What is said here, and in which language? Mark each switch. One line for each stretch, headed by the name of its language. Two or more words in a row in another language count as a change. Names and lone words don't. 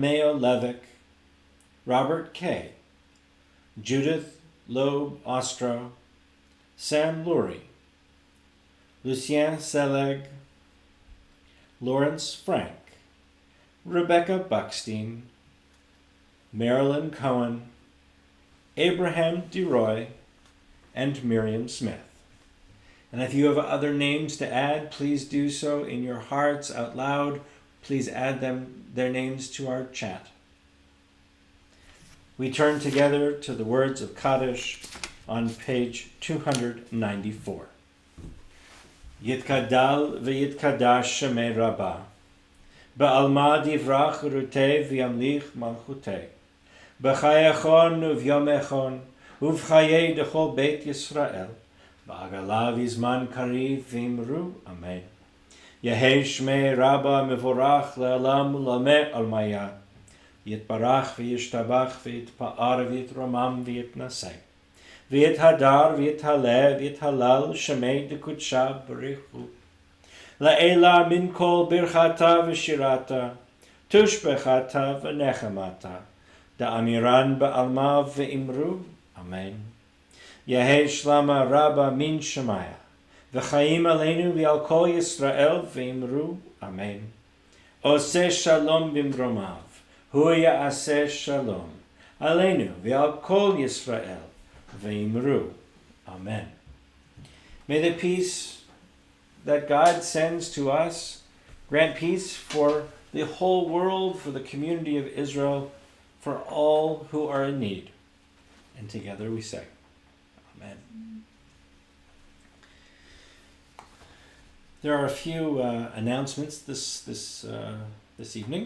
English: Mayo Levick, Robert K., Judith Loeb Ostro, Sam Lurie, Lucien Selig, Lawrence Frank, Rebecca Buckstein, Marilyn Cohen, Abraham DeRoy, and Miriam Smith. And if you have other names to add, please do so in your hearts out loud. Please add their names to our chat. We turn together to the words of Kaddish on page 294.
Aramaic: יתגדל ויתקדש שמה רבא בעלמא די ברא כרעותה וימליך מלכותה בחייכון וביומיכון ובחיי דכל בית ישראל, בעגלא ובזמן קריב ואמרו אמן. יהא שמה רבא מברך לעלם ולעלמי עלמיא יתברך וישתבח ויתפאר ויתרומם ויתנשא. ויתהדר ויתעלה ויתהלל שמה דקדשא בריך הוא. לעלא מן כל ברכתא ושירתא תשבחתא ונחמתא דאמירן בעלמא ואמרו אמן. יהא שלמא רבא מן שמיא, וחיים עלינו ועל כל ישראל ואמרו אמן.
Hebrew: עשה שלום במרומיו הוא יעשה שלום עלינו ועל כל ישראל ואמרו, amen. May the peace that God sends to us grant peace for the whole world, for the community of Israel, for all who are in need. And together we say, amen. There are a few announcements this evening.